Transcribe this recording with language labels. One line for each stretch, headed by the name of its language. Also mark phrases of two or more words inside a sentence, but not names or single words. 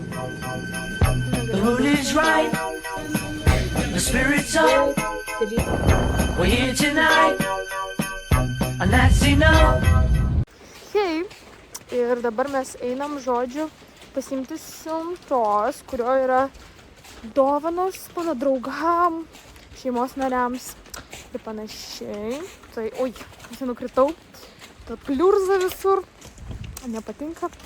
English: The mood is right, the spirit's up. We're here tonight, and that's enough.
Lithuanian: Hei, ir dabar mes einam, žodžiu, pasimti siuntos, kurio yra dovanos mano draugam, šeimos nariams ir panašiai. Tai, oi, aš nukritau, ta pliurza visur, nepatinka.